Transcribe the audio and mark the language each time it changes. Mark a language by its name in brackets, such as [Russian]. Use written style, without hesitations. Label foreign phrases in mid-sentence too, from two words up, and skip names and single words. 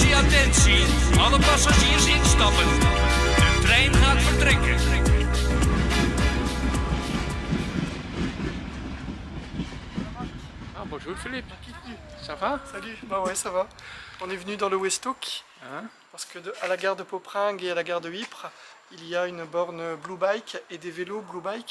[Dutch] Attentie, alle passagiers instappen. De trein gaat vertrekken. [French] Ah, bonjour Philippe. Ça va? Salut, bah ouais ça va. On est venu dans le Westhoek parce que à la gare de Poperingue et à la gare de Ypres, il y a une borne Blue Bike et des vélos Blue Bike.